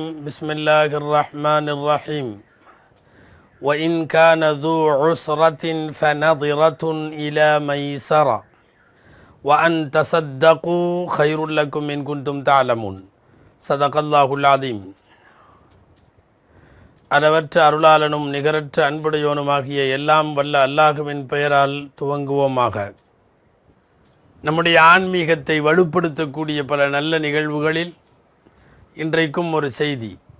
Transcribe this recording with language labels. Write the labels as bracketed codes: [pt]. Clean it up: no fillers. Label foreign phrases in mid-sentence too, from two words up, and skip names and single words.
[ar] بسم الله الرحمن الرحيم. وإن كان ذو عسرة فنظرة إلى ميسرة وأن تصدقوا خير لكم إن كنتم تعلمون. صدق الله العظيم. [ta] அளவற்ற அருளாளனும் நிகரற்ற அன்புடையோனுமாகிய எல்லாம் வல்ல அல்லாஹுவின் பெயரால் துவங்குவோமாக. நம்முடைய ஆன்மீகத்தை வலுப்படுத்தக்கூடிய பல நல்ல நிகழ்வுகளில் இன்றைக்கும் ஒரு செய்தி.